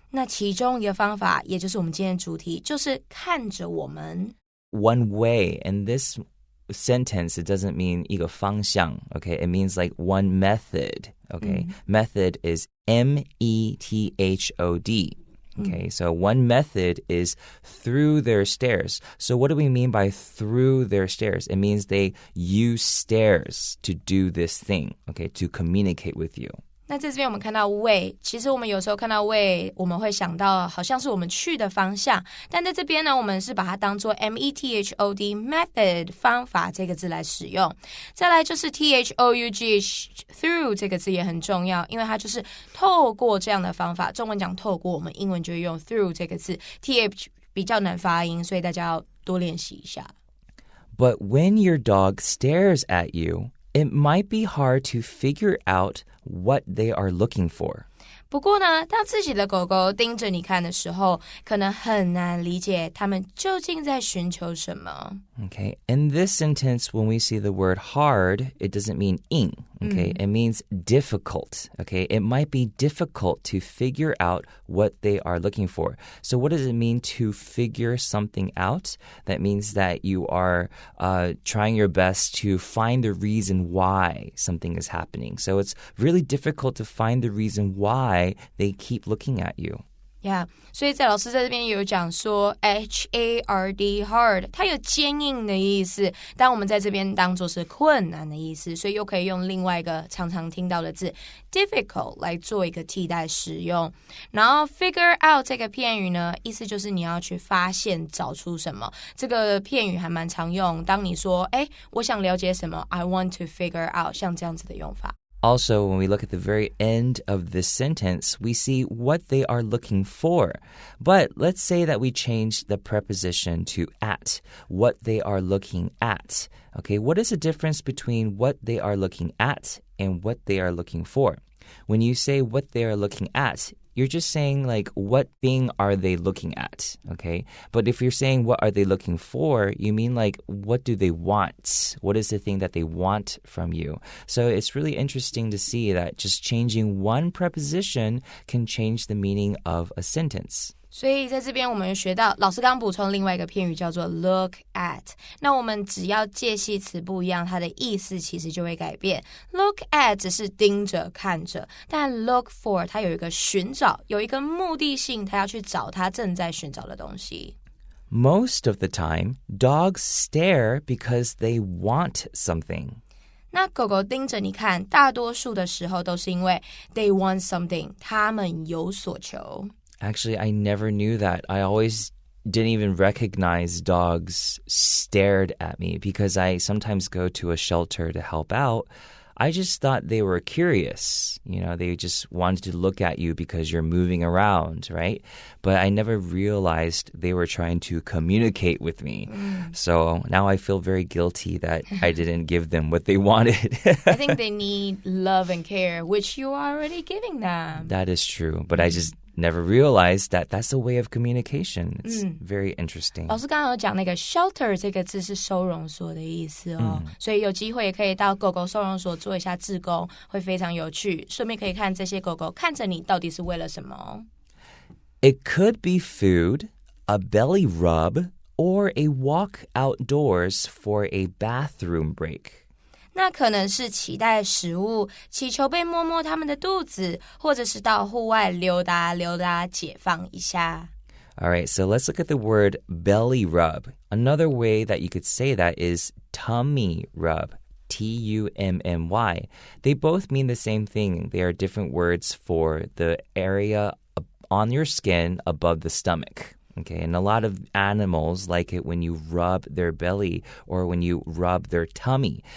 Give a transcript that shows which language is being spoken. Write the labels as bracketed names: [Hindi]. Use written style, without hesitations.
[Chinese] 那其中一个方法，也就是我们今天的主题，就是看着我们。 [English] One way, and this sentence, it doesn't mean [Chinese] 一个方向, [English] okay? It means like one method, okay? Method is M-E-T-H-O-D.Okay, so one method is through their stares. So what do we mean by through their stares? It means they use stares to do this thing, okay, to communicate with you. [Chinese] 那在这边我们看到 way， 其实我们有时候看到 way， 我们会想到好像是我们去的方向，但在这边呢，我们是把它当作 method method 方法这个字来使用。再来就是 though through 这个字也很重要，因为它就是透过这样的方法，中文讲透过，我们英文就会用 through 这个字 th 比较难发音，所以大家要多练习一下。 [English] But when your dog stares at you, it might be hard to figure out what they are looking for. [Chinese] 不过呢，当自己的狗狗盯着你看的时候，可能很难理解它们究竟在寻求什么。 [English] Okay, in this sentence, when we see the word hard, it doesn't mean ing, okay? It means difficult, okay? It might be difficult to figure out what they are looking for. So what does it mean to figure something out? That means that you are trying your best to find the reason why something is happening. So it's really difficult to find the reason why they keep looking at you. [Chinese] Yeah, 所以老师在这边有讲说 hard, hard 它有坚硬的意思，但我们在这边当作是困难的意思，所以又可以用另外一个常常听到的字 difficult 来做一个替代使用。然后 figure out 这个片语呢，意思就是你要去发现找出什么，这个片语还蛮常用，当你说我想了解什么 [English] I want to figure out [Chinese] 像这样子的用法。 [English] Also, when we look at the very end of this sentence, we see what they are looking for. But let's say that we change the preposition to at, what they are looking at. Okay, what is the difference between what they are looking at and what they are looking for? When you say what they are looking at, you're just saying like what thing are they looking at, okay? But if you're saying what are they looking for, you mean like what do they want? What is the thing that they want from you? So it's really interesting to see that just changing one preposition can change the meaning of a sentence. [Chinese] 所以在这边我们学到老师刚补充另外一个片语叫做 look at， 那我们只要介系词不一样，它的意思其实就会改变。 look at 只是盯着看着，但 look for 它有一个寻找，有一个目的性，它要去找它正在寻找的东西。 [English] Most of the time, dogs stare because they want something. [Chinese] 那狗狗盯着你看，大多数的时候都是因为 [English] they want something， [Chinese] 它们有所求。 [English] Actually, I never knew that. I always didn't even recognize dogs stared at me because I sometimes go to a shelter to help out. I just thought they were curious. You know, they just wanted to look at you because you're moving around, right? But I never realized they were trying to communicate with me. So now I feel very guilty that I didn't give them what they wanted. I think they need love and care, which you are already giving them. That is true. But I just never realized that that's a way of communication. It's very interesting. [Chinese] 老师刚刚有讲那个 shelter 这个字是收容所的意思哦，所以有机会也可以到狗狗收容所做一下志工，会非常有趣。顺便可以看这些狗狗看着你到底是为了什么。 [English] It could be food, a belly rub, or a walk outdoors for a bathroom break. [Chinese] 那可能是期待食物，祈求被摸摸他们的肚子，或者是到户外溜达溜达，解放一下。 [English] All right, so let's look at the word belly rub. Another way that you could say that is tummy rub. T-U-M-M-Y. They both mean the same thing. They are different words for the area on your skin above the stomach.Okay, and a lot of animals like it when you rub their belly or when you rub their tummy.